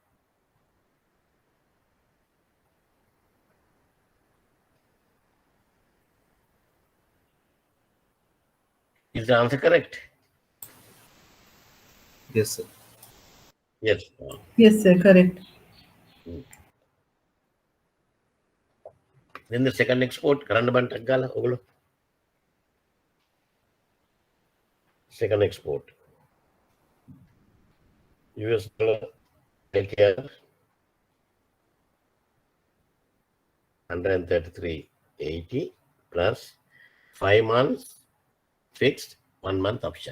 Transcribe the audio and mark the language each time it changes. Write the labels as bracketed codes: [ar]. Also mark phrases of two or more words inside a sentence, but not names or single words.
[en] Is the answer correct? Yes, sir. Yes. Yes, sir, correct. Then the second export, current ban taggala oglo. Second export. US dollar LKR 133.80 plus 5 months fixed, 1 month option.